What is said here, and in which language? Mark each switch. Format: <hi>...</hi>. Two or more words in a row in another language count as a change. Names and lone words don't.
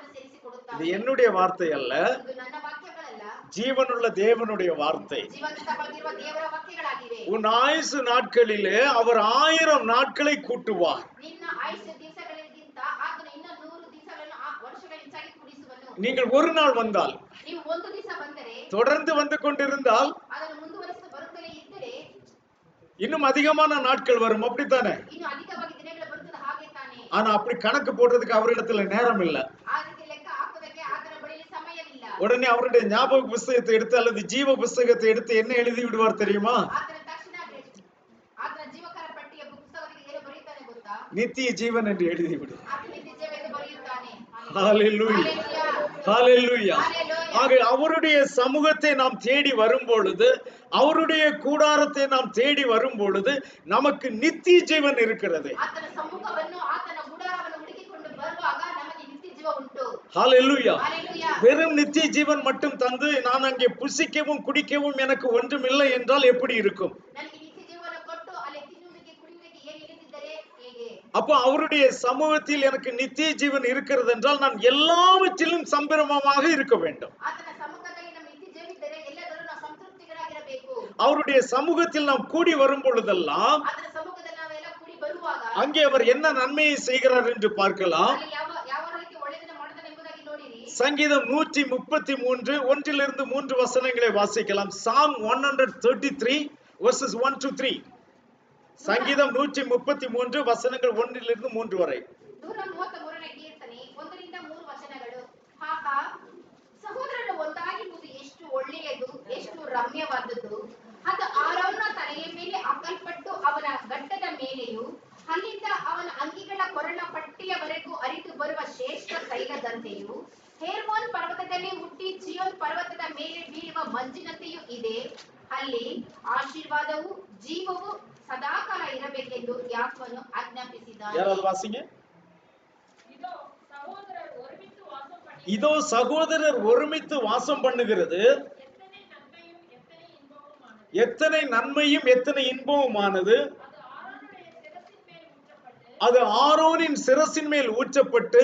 <ta>இது</ta> <kn>ಸೇರಿಸಿಕೊಡುತ್ತಾನೆ.</kn> <ta>என்னுடைய வார்த்தை அல்ல,</ta> <kn>ಇದು ನನ್ನ ವಾಕ್ಯಗಳಲ್ಲ,</kn> <ta>ஜீவனுள்ள தேவனுடைய வார்த்தை.</ta> <kn>ಜೀವಂತವಾಗಿರುವ ದೇವರ ವಾಕ್ಯಗಳಾಗಿವೆ.</kn> <ta>உன் ஆயுசு நாட்களிலே அவர் 1000 நாட்களை கூட்டுவார்.</ta> <kn>ನಿನ್ನ ಆಯುಷ್ಯ ದಿವಸಗಳಿಗಿಂತ ಆತನು ಇನ್ನ 100 ದಿವಸಗಳನ್ನು ವರ್ಷಗಳ ಹೆಚ್ಚಾಗಿ ಕೂಡಿಸುವನು.</kn> <ta>நீங்கள் ஒரு நாள் வந்தால்,</ta> <kn>ನೀವು ಒಂದು ದಿವಸ ಬಂದರೆ,</kn> <ta>தொடர்ந்து வந்து கொண்டிருந்தால்</ta> <kn>ಅದನ್ನು ಮುಂದುವರಿಸಿ ಬರುತ್ತಲೇ ಇದ್ದರೆ</kn> <ta>இன்னும் அதிகமான நாட்கள் வரும். அப்படித்தானே?</ta> <kn>ಇನ್ನು ಅಧಿಕವಾಗಿ ದಿನಗಳು ಬರುತ್ತದೆ. ಹಾಗೆ ತಾನೇ.</kn> <ta>ஆனா அப்படி கணக்கு போடுறதுக்கு அவரிடத்துல நேரம் இல்ல.</ta> <kn>ಆ ರೀತಿ ಲೆಕ್ಕ ಹಾಕುವುದಕ್ಕೆ ಆತನ ಬಳಿಯಲ್ಲಿ ಸಮಯವಿಲ್ಲ.</kn> <ta>உடனே அவருடைய ஞாபக புஸ்தகத்தை எடுத்து அல்லது ஜீவ புஸ்தகத்தை எடுத்து என்ன எழுதி விடுவார் தெரியுமா?</ta> <kn>ಆತನ ತಕ್ಷಣ ಆತನ ಜೀವಕರ ಪಟ್ಟಿಯ ಪುಸ್ತಕದಲ್ಲಿ ಏನು ಬರೆಯುತ್ತಾನೆ ಗೊತ್ತಾ?</kn> <ta>நித்திய ஜீவன் என்று எழுதி விடுவார்.</ta> <kn>ಆತನ ನಿತ್ಯ ಜೀವ ಎಂದು ಬರೆಯುತ್ತಾನೆ.</kn> <ta>ஹalleluya. ஹalleluya. ஆக அவருடைய சமூகத்தை நாம் தேடி வரும் பொழுது, அவருடைய கூடாரத்தை நாம் தேடி வரும் பொழுது நமக்கு நித்திய ஜீவன் இருக்கிறது.</ta> <kn>ಆತನ ಸಮ್ಮುಖವನ್ನು ಆತನ ಗುಡಾರವನ್ನು ಹುಡುಕಿಕೊಂಡು ಬರುವಾಗ ನಮಗೆ ನಿತ್ಯ ಜೀವ ಉಂಟು.</kn> <ta>ஹalleluya. ஹalleluya. வெறும் நித்திய ஜீவன் மட்டும் தந்து நான் அங்கே புசிக்கவும் குடிக்கவும் எனக்கு ஒன்றும் இல்லை என்றால் எப்படி இருக்கும்?</ta> <kn>ನನಗೆ ನಿತ್ಯ ಜೀವನ ಕೊಟ್ಟು ಅಲ್ಲಿ ತಿನ್ನುವುದಕ್ಕೆ ಕುಡಿಯುವುದಕ್ಕೆ ಏನು ಇಲ್ಲದಿದ್ದರೆ ಹೇಗೆ?</kn> <ta>அப்போ அவருடைய சமூகத்தில் எனக்கு நித்திய ஜீவன் இருக்கிறது என்றால் நான் எல்லாவற்றிலும் சம்பிரமமாக இருக்க வேண்டும்.</ta> <kn>ಆತನ ಸಮ್ಮುಖದಲ್ಲಿ ನಮ್ಮ ನಿತ್ಯ ಜೀವವಿದ್ದರೆ ಎಲ್ಲದರಲ್ಲೂ ನಾವು ಸಂತೃಪ್ತಿಗಳಾಗಿರಬೇಕು.</kn> <ta>அவருடைய சமூகத்தில் நாம் கூடி வரும் பொழுதெல்லாம்</ta> <kn>ಆತನ ಸಮ್ಮುಖದಲ್ಲಿ ನಾವೆಲ್ಲ ಕೂಡಿ ಬರುವಾಗ</kn> <ta>அங்கே அவர் என்ன நன்மையை செய்கிறார் என்று பார்க்கலாம்.</ta> <kn>ಅಲ್ಲಿ ಯಾವ ಯಾವ ರೀತಿ ಒಳ್ಳೆಯದನ್ನು ಮಾಡುತ್ತಾನೆ ಎಂಬುದಾಗಿ ನೋಡಿರಿ.</kn> <ta>சங்கீதம் 133 ஒன்றிலிருந்து 3 வசனங்களை வாசிக்கலாம்.</ta> <en>Psalm 133 verses 1 to 3.</en> <ta>சங்கீதம் 133 வசனங்கள் 1லிருந்து 3 வரை.</ta> <kn>133ನೇ ಕೀರ್ತನೆ 1ರಿಂದ 3 ವಚನಗಳು. ಆಹಾ, ಸಹೋದರರು ಒಂದಾಗಿರುವುದು ಎಷ್ಟು ಒಳ್ಳೆಯದು, ಎಷ್ಟು ರಮ್ಯವಾದದ್ದು. ಅದು ಆರೋನನ ತಲೆಯ ಮೇಲೆ ಹಾಕಲ್ಪಟ್ಟು ಅವನ ಗಡ್ಡದ ಮೇಲೆಯೂ ಅಲ್ಲಿಂದ ಅವನ ಅಂಗಿಗಳ ಕೊರಳ ಪಟ್ಟಿಯವರೆಗೂ ಹರಿದು ಬರುವ ಶ್ರೇಷ್ಠ ತೈಲದಂತೆಯೂ ಹೇರ್ಮೋನ್ ಪರ್ವತದಲ್ಲಿ ಹುಟ್ಟಿ ಚಿಯೋನ್ ಪರ್ವತದ ಮೇಲೆ ಬೀಳುವ ಮಂಜಿನಂತೆಯೂ ಇದೆ. ಅಲ್ಲಿ ಆಶೀರ್ವಾದವು ಜೀವವು ಸದಾಕಾಲ ಇರಬೇಕೆಂದು ಯಾಕೋಬನು ಆಜ್ಞಾಪಿಸಿದ್ದಾನೆ.</kn> <ta>யாராவது வாசிங்க. இதோ சகோதரர் ஒருமித்து வாசம் பண்ணி இதோ சகோதரர் ஒருமித்து வாசம் பண்ணுகிறது எத்தனை நன்மையும் எத்தனை இன்பமுமானது. எத்தனை நன்மையும் எத்தனை இன்பமுமானது. அது ஆரோனுடைய சிரசின் மேல் ஊற்றப்பட்டு</ta>